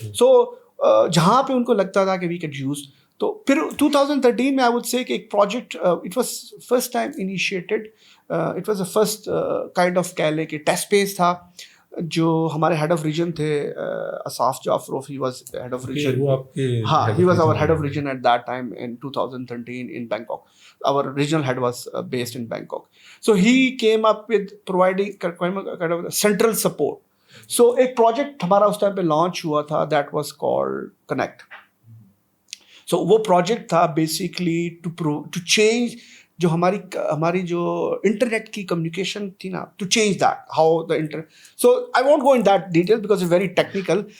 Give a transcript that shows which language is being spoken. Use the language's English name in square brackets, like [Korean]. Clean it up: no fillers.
[English] So [Urdu] جہاں پہ ان کو لگتا تھا کہ [English] We could use. [Urdu] تو پھر 2013 میں [English] I would say کہ ایک project, it was first time initiated, it was a first kind of [Urdu] کہہ لے کہ [English] Test piece تھا. [Urdu] جو ہمارے [English] Head of region تھے Asaf Jafarov, he was head of region, ہاں, he was our head of region at that time in 2013 in Bangkok. Our regional head was based in Bangkok. So he came up with providing kind of central support. So [Urdu] ایک project ہمارا اس time پہ launch ہوا تھا, [English] that was called Connect. So [Urdu] وہ project تھا [English] basically to change [Urdu] جو ہماری جو انٹرنیٹ کی کمیونیکیشن تھی نا, [English] To change that how the so I won't go in that detail because it's very technical.